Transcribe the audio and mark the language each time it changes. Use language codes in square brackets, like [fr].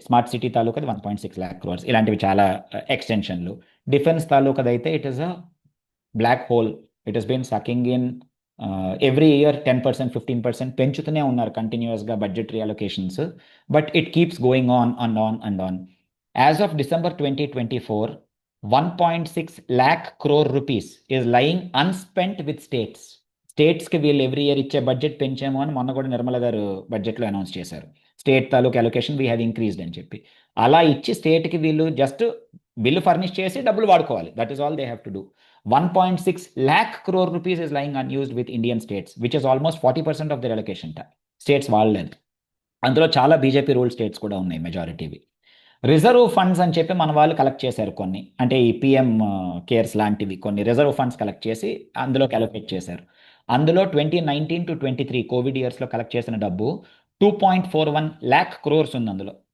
[te] Smart city తాలూకాది 1.6 lakh crores, ఇలాంటివి చాలా ఎక్స్టెన్షన్లు. Defence తాలూకాదైతే [en] It is a black hole. It has been sucking in every year 10%, 15% [te] పెంచుతూనే ఉన్నారు కంటిన్యూస్గా budgetary allocations. [en] But it keeps going on and on and on. As of December 2024, 1.6 lakh crore rupees is lying unspent with states. [te] స్టేట్స్కి వీళ్ళు every year ఇచ్చే budget పెంచాము అని మొన్న కూడా నిర్మల గారు బడ్జెట్లో అనౌన్స్ చేశారు. స్టేట్ తాలూకు అలొకేషన్ [en] we have increased [te] అని చెప్పి. అలా ఇచ్చి స్టేట్కి వీళ్ళు జస్ట్ బిల్లు ఫర్నిష్ చేసి డబ్బులు వాడుకోవాలి. [en] That is all they have to do. 1.6 lakh crore rupees is lying unused with Indian states, which is almost 40% of their allocation. [te] States వాళ్ళలేదు. అందులో చాలా బీజేపీ రూల్ స్టేట్స్ కూడా ఉన్నాయి మెజారిటీవి. రిజర్వ్ ఫండ్స్ అని చెప్పి మన వాళ్ళు కలెక్ట్ చేశారు కొన్ని, అంటే ఈ పిఎం కేర్స్ లాంటివి కొన్ని రిజర్వ్ ఫండ్స్ కలెక్ట్ చేసి అందులోకి అలొకేట్ చేశారు. అందులో 2019 to 23 కోవిడ్ ఇయర్స్లో కలెక్ట్ చేసిన డబ్బు 2.41 lakh crores ఉంది అందులో.